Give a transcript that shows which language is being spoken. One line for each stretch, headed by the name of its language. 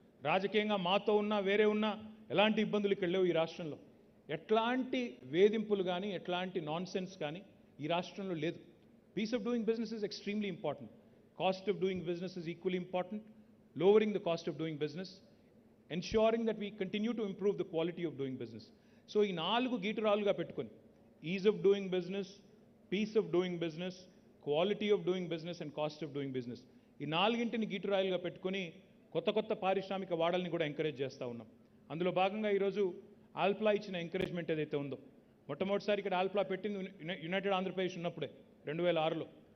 Telugu: రాజకీయంగా మాతో ఉన్నా వేరే ఉన్నా ఎలాంటి ఇబ్బందులు ఇక్కడ లేవు. ఈ రాష్ట్రంలో ఎట్లాంటి వేధింపులు కానీ ఎట్లాంటి నాన్ సెన్స్ కానీ ఈ రాష్ట్రంలో లేదు.
English: Peace of doing business is extremely important. Cost of doing business is equally important. Lowering the cost of doing business ensuring that we continue to improve the quality of doing business.
Telugu: So ఈ 4 గీటురాలుగా పెట్టుకొని is of doing business, piece of doing business, quality of doing business and cost of doing business, ఈ 4ంటిని గీటురాయిలుగా పెట్టుకొని కొత్త కొత్త పారిశ్రామిక వాడల్ని కూడా encourage చేస్తూ ఉన్నాం. అందులో భాగంగా ఈరోజు ఆల్ప్లా ఇచ్చిన ఎంకరేజ్మెంట్ ఏదైతే ఉందో, మొట్టమొదటిసారి ఇక్కడ ఆల్ప్లా పెట్టింది యునైటెడ్ ఆంధ్రప్రదేశ్ ఉన్నప్పుడే 2006లో.